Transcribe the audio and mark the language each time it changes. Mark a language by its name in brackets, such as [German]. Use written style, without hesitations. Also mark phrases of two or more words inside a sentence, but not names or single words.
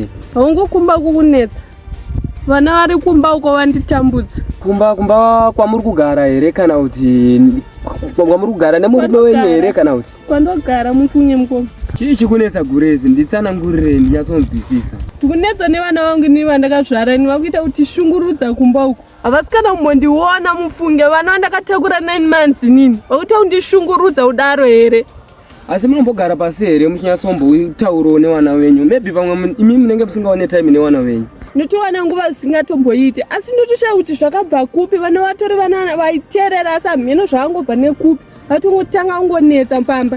[Shona] Haungokumba kukunetsa vana vari kumba uko vanditambudza. Kumba kwamuri kugara here kana kuti kwamuri kugara nemurume wenyu here kana kuti kwandogara mufunye mukoma. Chii chikunetsa gurezi nditsanangurire ndinyatsonzwisisa. Kunetsa nevana vangu ni vandakazvara ni vakuita kuti shungurudza kumba uko. Havasi kana kumbondiona mufunge vana vandakatakura 9 months nini vakuita kundishungurudza udaro here. Asi munombogara pasi here muchinyatsombotaurawo nevana venyu maybe pamwe imi munenge musingaone time nevana venyu. Notowana nguva zisingatomboite asi notoshaye kuti zvakabva kupi vana vatori vana vaiteerera asi hamheno zvangobva nekupi vatongotanga kungonetsa pamba.